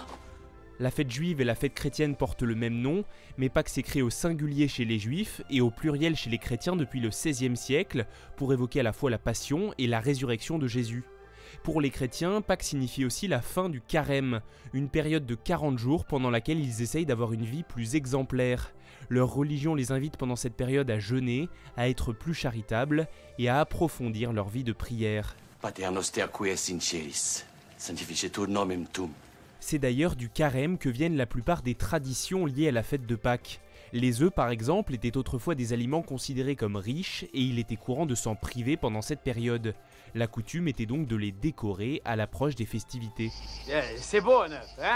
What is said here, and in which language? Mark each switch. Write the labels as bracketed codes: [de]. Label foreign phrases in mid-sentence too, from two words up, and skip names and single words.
[fr] La fête juive et la fête chrétienne portent le même nom, mais Pâques s'écrit au singulier chez les juifs et au pluriel chez les chrétiens depuis le XVIe siècle, pour évoquer à la fois la passion et la résurrection de Jésus. Pour les chrétiens, Pâques signifie aussi la fin du carême, une période de 40 jours pendant laquelle ils essayent d'avoir une vie plus exemplaire. Leur religion les invite pendant cette période à jeûner, à être plus charitables et à approfondir leur vie de prière. [la] Pater noster qui es in celis, sanctificetur nomen tuum. [fr] C'est d'ailleurs du carême que viennent la plupart des traditions liées à la fête de Pâques. Les œufs, par exemple, étaient autrefois des aliments considérés comme riches et il était courant de s'en priver pendant cette période. La coutume était donc de les décorer à l'approche des festivités. C'est beau un œuf, hein ?